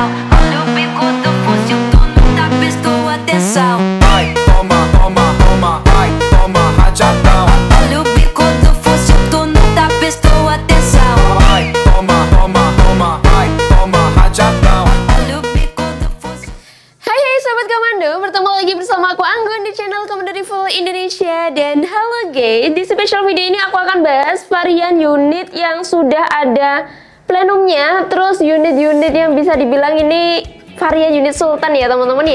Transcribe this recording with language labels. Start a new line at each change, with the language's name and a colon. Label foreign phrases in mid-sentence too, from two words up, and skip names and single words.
Portuguese: Olha o bico do fuzil, tu nunca prestou atenção. Vai, toma, toma, toma, vai, toma rajadão. Olha o bico do fuzil, tu nunca prestou atenção. Vai, toma, toma, toma, vai, toma rajadão. Olha o bico do fuzil.
Indonesian: Hai Sobat Komando, bertemu lagi bersama aku Anggun di channel Komando Rifle Indonesia. Dan halo guys, di
English: special video
Indonesian: ini aku akan bahas varian unit yang sudah ada plenumnya. Terus unit-unit yang bisa dibilang ini varian unit sultan ya teman-teman ya.